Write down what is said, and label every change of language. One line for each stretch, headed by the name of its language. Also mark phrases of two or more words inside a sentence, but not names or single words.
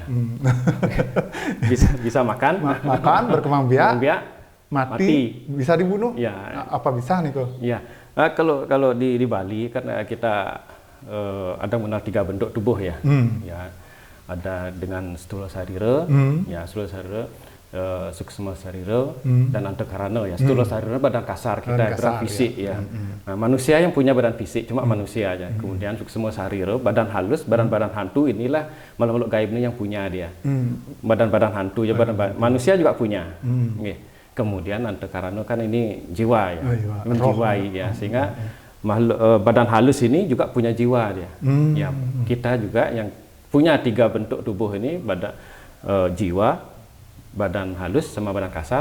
Indonesian: bisa makan, berkembang biak, mati, bisa dibunuh? Apa bisa nih kok? Kalau di Bali kan kita ada mengenal 3 bentuk tubuh ya. Ada dengan stula sarira, stula sarira, suksma sarira, dan antakarana ya. Stula sarira badan kasar kita, badan fisik ya. Nah, manusia yang punya badan fisik cuma manusia aja. Kemudian suksma sarira, badan halus, badan hantu, inilah makhluk gaib ini yang punya dia. Badan hantu ya, manusia juga punya. Kemudian antakarana kan ini jiwa ya, menjiwai ya, sehingga badan halus ini juga punya jiwa dia. Ya, kita juga yang punya 3 bentuk tubuh ini, badan jiwa, badan halus sama badan kasar.